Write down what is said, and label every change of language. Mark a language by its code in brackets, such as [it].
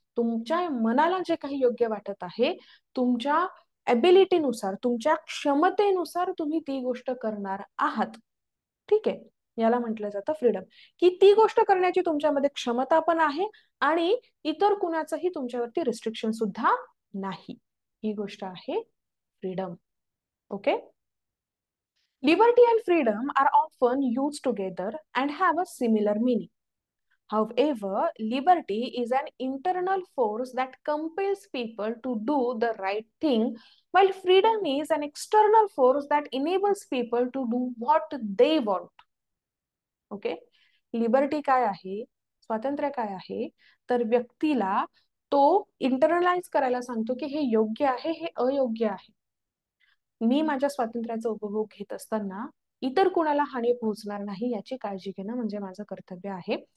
[mr] तुमच्या मनाला जे काही योग्य वाटत आहे, तुमच्या एबिलिटीनुसार, तुमच्या क्षमतेनुसार तुम्ही ती गोष्ट करणार आहात. ठीक आहे. याला म्हटलं जातं फ्रीडम, की ती गोष्ट करण्याची तुमच्यामध्ये क्षमता पण आहे आणि इतर कुणाचंही तुमच्यावरती रिस्ट्रिक्शन सुद्धा नाही. ही गोष्ट आहे freedom. Okay. [en] Liberty and freedom are often used together and have a similar meaning. However, liberty is an internal force that compels people to do the right thing, while freedom is an external force that enables people to do what they want. Okay. [mr] Liberty काय आहे, स्वातंत्र्य काय आहे, तर व्यक्तीला तो internalise करायला सांगतो की हे योग्य आहे, हे अयोग्य आहे. मी माझ्या स्वातंत्र्याचा उपभोग घेत असताना इतर कुणाला हानी पोहोचणार नाही याची काळजी घेणं म्हणजे माझं कर्तव्य आहे.